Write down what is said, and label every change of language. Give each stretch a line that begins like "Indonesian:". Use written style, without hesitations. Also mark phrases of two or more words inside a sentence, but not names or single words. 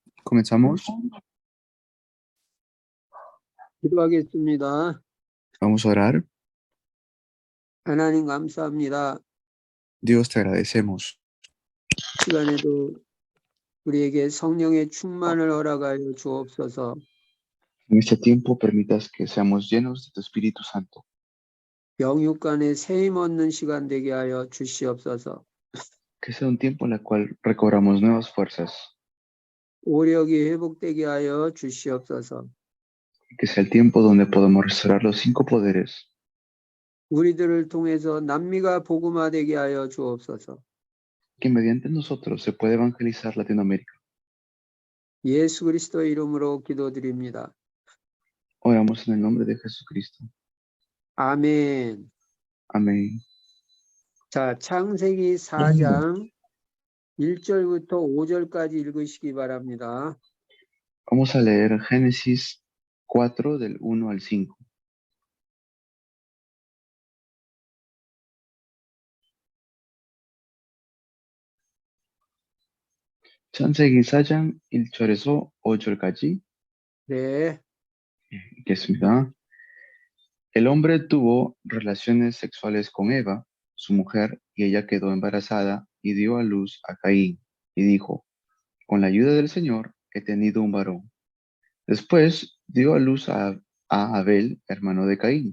Spanish: Comenzamos.
Korean: 기도하겠습니다.
Spanish: Vamos a orar.
Korean: 하나님 감사합니다.
Spanish: Dios, te agradecemos
Korean: 시간에도 우리에게 성령의 충만을 허락하여 주옵소서.
Spanish: en este tiempo permitas que seamos llenos de tu Espíritu Santo,
Korean: 영육 간에 새 힘 얻는 시간 되게 하여 주시옵소서.
Spanish: que sea un tiempo en el cual recobramos nuevas fuerzas,
Korean: 오력이 회복되게 하여 주시옵소서.
Spanish: que sea el tiempo donde podemos restaurar los 5 poderes,
Korean: 우리들을 통해서 남미가 복음화되게 하여 주옵소서.
Spanish: que mediante nosotros se puede evangelizar Latinoamérica.
Korean: 예수 그리스도의 이름으로 기도드립니다.
Spanish: Oramos en el nombre de Jesucristo.
Korean: 아멘.
Spanish: Amén.
Korean: 자, 창세기 4장 1절부터 5절까지 읽으시기 바랍니다.
Spanish: Vamos a leer Génesis 4 del 1 al 5.
Korean: 창세기 4장 1절에서 5절까지 네. 읽겠습니다.
Spanish: El hombre tuvo relaciones sexuales con Eva, su mujer, y ella quedó embarazada y dio a luz a Caín, y dijo, con la ayuda del Señor he tenido un varón. Después dio a luz a Abel, hermano de Caín.